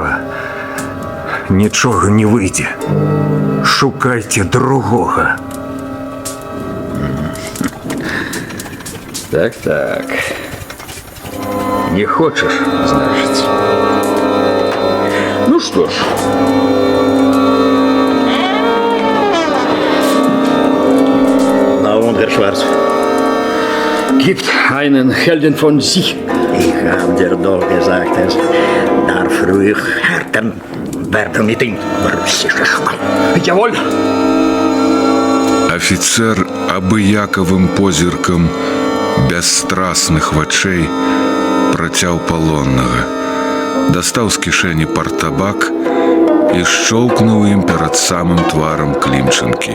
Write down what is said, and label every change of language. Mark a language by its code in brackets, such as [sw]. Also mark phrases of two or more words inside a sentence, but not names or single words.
[be] Нічога не выйдзе. Шукайце другога. Так. Не хочаш, значыць. Ну што ж. [de] Na und, Herr Schwarz. Gibt einen Helden von sich. Ich hab dir doch gesagt, es darf ruhig härten werden mit dem russischen Schwein. Jawohl. [be] Офіцер абыякавым позіркам бясстрасных вачэй працяў палоннага, дастаў з кішэні партабак і шчоўкнуў ім перад самым тварам Клімчанкі.